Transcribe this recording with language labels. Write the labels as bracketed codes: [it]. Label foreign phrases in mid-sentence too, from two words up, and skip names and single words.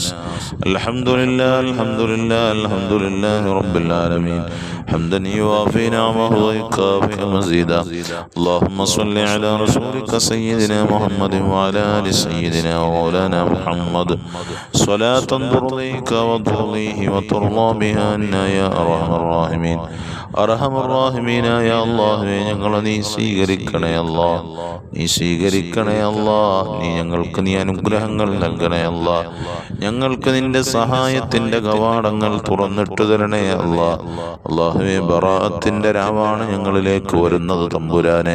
[ar] الحمد لله الحمد لله الحمد لله رب العالمين حمدا يوافي نعمه ويكافئ مزيدا. اللهم صل على رسولك سيدنا محمد وعلى آل سيدنا ومولانا محمد صلاة ترضيك وترضيه وترضى بها عنا يا أرحم الراحمين. [ml] അർഹമുർ-റഹീമീനായ അല്ലാഹുവേ ഞങ്ങളെ നീ സ്വീകരിക്കണേ അല്ലാ, നീ സ്വീകരിക്കണേ അല്ലാ. നീ ഞങ്ങൾക്ക് നീ അനുഗ്രഹങ്ങൾ നൽകണേ അല്ലാ. ഞങ്ങൾക്ക് നിന്റെ സഹായത്തിന്റെ കവാടങ്ങൾ തുറന്നിട്ടു തരണേ അല്ലാ. അല്ലാഹുവേ ബറാഅത്തിന്റെ രാവാണ് ഞങ്ങളിലേക്ക് വരുന്നത് തമ്പുരാനെ.